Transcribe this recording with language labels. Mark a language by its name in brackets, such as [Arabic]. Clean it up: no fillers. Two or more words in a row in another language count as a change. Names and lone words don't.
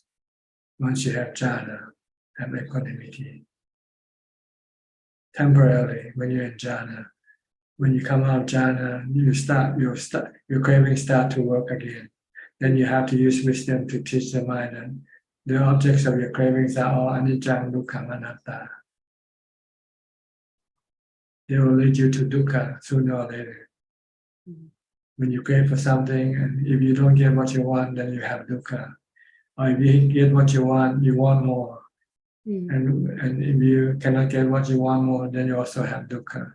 [English] Once you have jhana, have equanimity. Temporarily, when you're in jhana, when you come out of jhana, your cravings start to work again. then you have to use wisdom to teach the mind that the objects of your cravings are all [Pali] anicca, dukkha, anatta. [English] They will lead you to dukkha sooner or later. When you crave for something, and if you don't get what you want, then you have dukkha. Or if you get what you want more. And if you cannot get what you want more, then you also have dukkha.